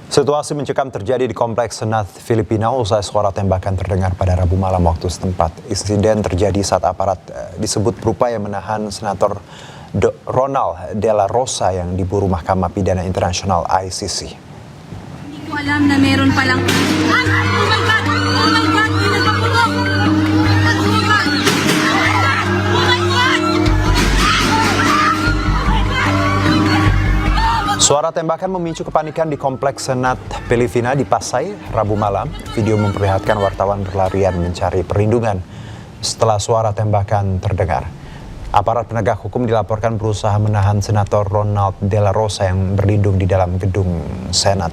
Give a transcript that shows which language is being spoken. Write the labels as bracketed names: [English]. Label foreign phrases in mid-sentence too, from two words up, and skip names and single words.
[Indonesian] Situasi mencekam terjadi di Kompleks Senat Filipina usai suara tembakan terdengar pada Rabu malam waktu setempat. Insiden terjadi saat aparat disebut berupaya menahan Senator Ronald De La Rosa yang diburu Mahkamah Pidana Internasional ICC. [Filipino] Hindi ko alam na meron palang... [English] Oh my God! Oh my God! [Filipino] May nagpapulong! [English] Oh my God! Oh my God! [Indonesian] Suara tembakan memicu kepanikan di Kompleks Senat Filipina di Pasay, Rabu malam. Video memperlihatkan wartawan berlarian mencari perlindungan setelah suara tembakan terdengar. Aparat penegak hukum dilaporkan berusaha menahan Senator Ronald De La Rosa yang berlindung di dalam gedung Senat.